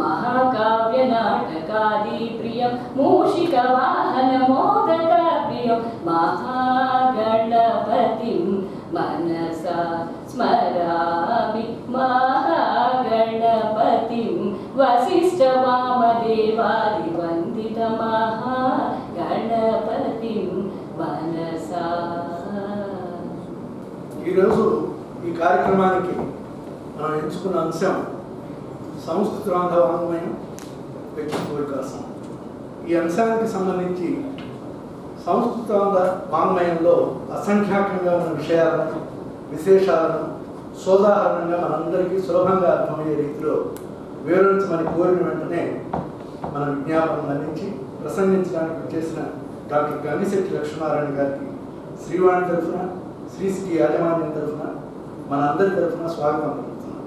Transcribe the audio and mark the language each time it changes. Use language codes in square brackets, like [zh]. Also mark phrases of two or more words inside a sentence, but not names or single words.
[sa] महाकाव्यनाटकादिप्रियं मूषिकवाहनमोदकप्रियं महागणपतिं मनसा स्मरामि महागणपतिं वसिष्ठवामदेवादिवन्दित महागणपतिं मनसा. [te] ఈరోజు ఈ కార్యక్రమానికి మనం ఎంచుకున్న అంశం సంస్కృత వాంగ్మయం వ్యక్తిత్వ వికాసం. ఈ అంశానికి సంబంధించి సంస్కృత వాంగ్మయంలో అసంఖ్యాకంగా ఉన్న విషయాలను విశేషాలను సోదాహరణంగా మనందరికీ సులభంగా అర్థమయ్యే రీతిలో వివరించమని కోరిన వెంటనే మన విజ్ఞాపనం అందించి ప్రసంగించడానికి వచ్చేసిన డాక్టర్ గంగిశెట్టి లక్ష్మీనారాయణ గారికి శ్రీవాణి తరఫున శ్రీశ్రీ యాజమాన్యం తరఫున మనందరి తరఫున స్వాగతం పలుకుతున్నాం.